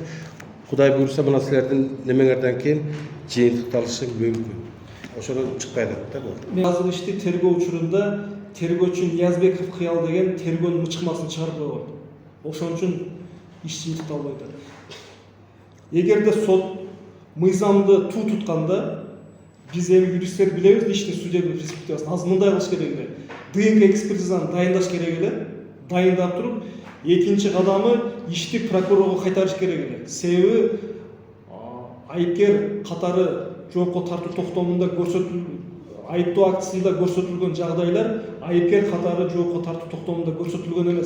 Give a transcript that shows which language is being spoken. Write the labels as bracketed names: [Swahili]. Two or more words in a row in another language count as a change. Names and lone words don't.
[Kyrgyz] Кудай буйрса мына силердин немеңерден кийин жыйынтыкталышы мүмкүн. Ошодон чыкпай жатат да бул. Мен азыр ишти тергөө учурунда тергөөчү Ниязбеков Кыял деген тергөөнүн мычкымасын чыгарып койгон. Ошон үчүн иш жыйынтыкталбай атат. Эгерде сот мыйзамды туу тутканда biz evi юристтер билебиз, ишти судебный перспективасын. Азыр мындай кылыш керек эле. ДНК экспертизаны дайындаш керек эле. Дайындап туруп, экинчи кадамы ишти прокурорго кайтарыш керек эле. Себеби айыпкер катары жоопко тартуу токтомунда көрсөтүлгөн, айыптоо актысында көрсөтүлгөн жагдайлар айыпкер катары жоопко тартуу токтомунда көрсөтүлгөн эмес.